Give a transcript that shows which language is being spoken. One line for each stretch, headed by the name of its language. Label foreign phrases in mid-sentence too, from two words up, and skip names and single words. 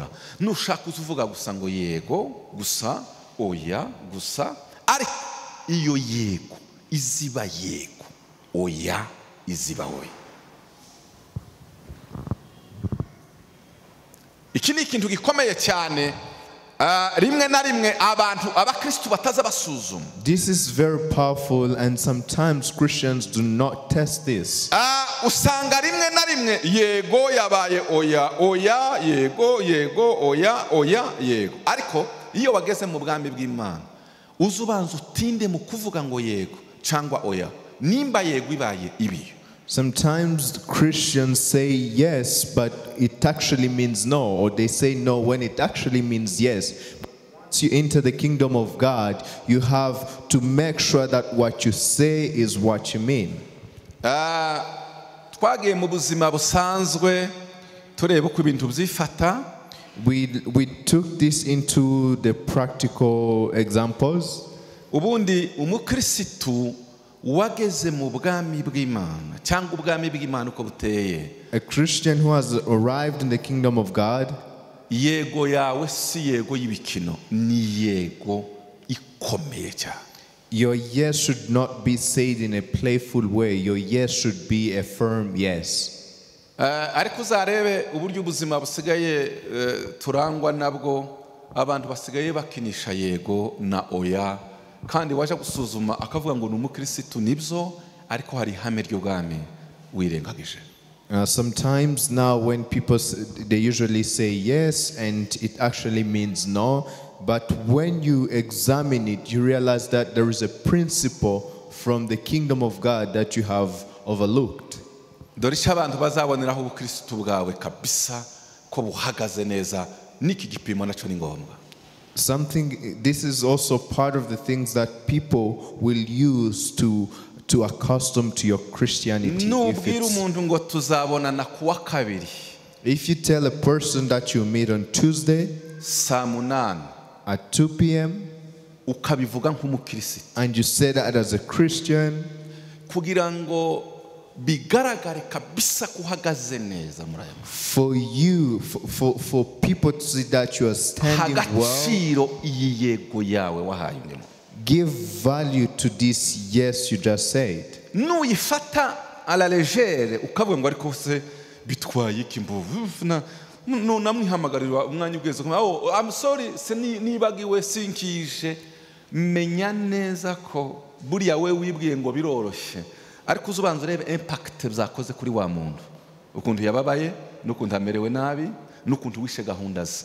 Kinyarwanda: Nushaka uvuga gusa ngo yego gusa, oya gusa, ariko iyo yego iziba yego, oya iziba oya. Iki ni ikintu gikomeye cyane, rimwe na rimwe abantu abakristo bataza basuzuma.
English: This is very powerful, and sometimes Christians do not test this.
Kinyarwanda: Usanga rimwe na rimwe yego yabaye oya, oya yego, yego oya, oya yego. Ariko iyo wageze mu bwami bw'Imana, uzubanza utinde mu kuvuga ngo yego cyangwa oya, nimba yego ibaye ibiyo.
English: Sometimes Christians say yes, but it actually means no, or they say no when it actually means yes. Once you enter the kingdom of God, you have to make sure that what you say is what you mean.
Kinyarwanda: Twagiye mu buzima busanzwe tureba uko ibintu byifata.
English: We took this into the practical examples.
Kinyarwanda: Ubundi umukristo wageze mu bwami bw'Imana cyangwa ubwami bw'Imana uko buteye,
English: a Christian who has arrived in the kingdom of God,
Kinyarwanda: yego yawe si yego y'ibikino, ni yego ikomeye cyane.
English: Your yes should not be said in a playful way. Your yes should be a firm yes.
Kinyarwanda: Ariko uzarebe uburyo ubuzima busigaye turangwa nabwo, abantu basigaye bakinisha yego na oya, kandi waje gusuzuma akavuga ngo n'umukristo nibyo, ariko hari ihame ry'ubwami wirengagije.
English: Sometimes now when people they usually say yes and it actually means no, but when you examine it, you realize that there is a principle from the kingdom of God that you have overlooked.
Kinyarwanda: Dore icyo abantu bazaboneraho ubukristo bwawe kabisa ko buhagaze neza, n'iki gipimo nacyo ni ngombwa.
English: This is also part of the things that people will use to accustom to your Christianity. If you tell a person that you meet on Tuesday at 2 p.m. and you say that as a Christian, for you, for people to see that you are standing well, give value to this yes you just said.
Kinyarwanda: Nuyifata
French: à la légère
Kinyarwanda: ukavuga ngo ariko se bitwaye ikimbuvu namwihamagarira umwanya ugeze ko
English: I'm sorry
Kinyarwanda: se nibagiwe sinkije, menya neza ko buriya we wibwiye ngo biroroshye, ariko uzubanza urebe impact byakoze kuri wa muntu, ukuntu yababaye n'ukuntu amerewe nabi n'ukuntu wishe gahunda ze.